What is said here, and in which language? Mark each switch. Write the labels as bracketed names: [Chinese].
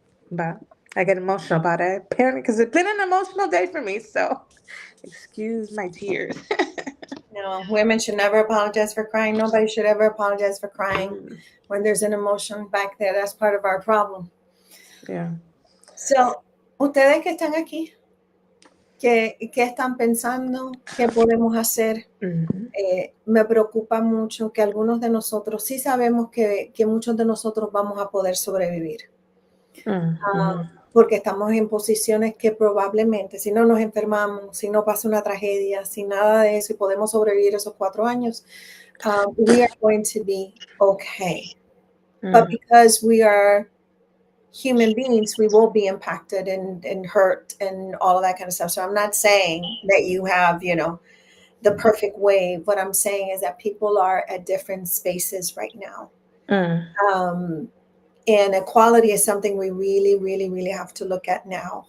[English] But I get emotional about it, apparently, because it's been an emotional day for me. So excuse my tears. No, women should never apologize for crying. Nobody should ever apologize for crying when there's an emotion back there. That's part of our problem. Yeah. [Spanish] So, ustedes que están aquí, ¿qué están pensando? ¿Qué podemos hacer? Me preocupa mucho que algunos de nosotros, sí sabemos que muchos de nosotros vamos a poder sobrevivir. Porque estamos en posiciones que probablemente, si no nos enfermamos, si no pasa una tragedia, si nada de eso y podemos sobrevivir esos 4 años, [English] we are going to be okay. But because we are human beings, we will be impacted and hurt and all of that kind of stuff. So I'm not saying that you have, the perfect way. What I'm saying is that people are at different spaces right now. And equality is something we really, really, really have to look at now.